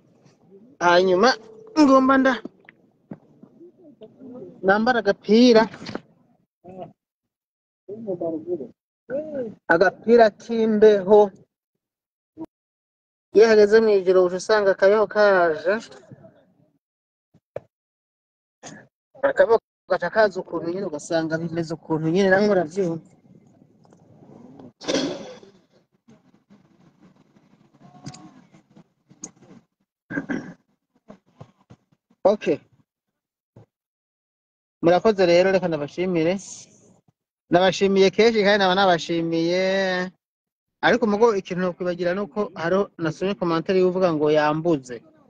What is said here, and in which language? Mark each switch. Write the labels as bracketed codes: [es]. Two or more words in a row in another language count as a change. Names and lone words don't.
[rn] Hanyuma ngomba nambara agapira k'imbeho. Iyo hageze mu ijoro usanga akabeho kaje akabeho gatakaza ukuntu nyine ugasanga bimeze ukuntu nyine namwe uravyumva. Okay, murakoze rero reka nabashimiye kenshi kandi nabashimiye ariko mugo ikintu kwibagira nuko haro nasomye commentaire yuvuga ngo yambuze